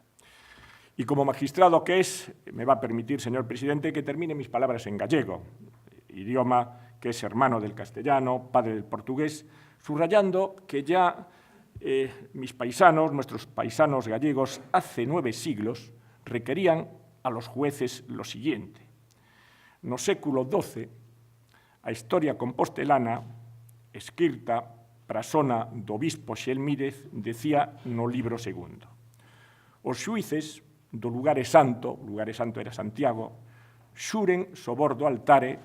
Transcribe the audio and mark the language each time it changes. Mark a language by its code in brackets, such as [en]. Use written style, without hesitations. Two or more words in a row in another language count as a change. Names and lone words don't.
[es] Y como magistrado que es, me va a permitir, señor presidente, que termine mis palabras en gallego, idioma que es hermano del castellano, padre del portugués, subrayando que ya mis paisanos, nuestros paisanos gallegos, hace 9 siglos, requerían a los jueces lo siguiente. [gl] No século XII, a historia compostelana, escrita prasona do bispo Xelmírez, decía no libro segundo: os xuíces do lugar santo era Santiago, xuren sobor do altare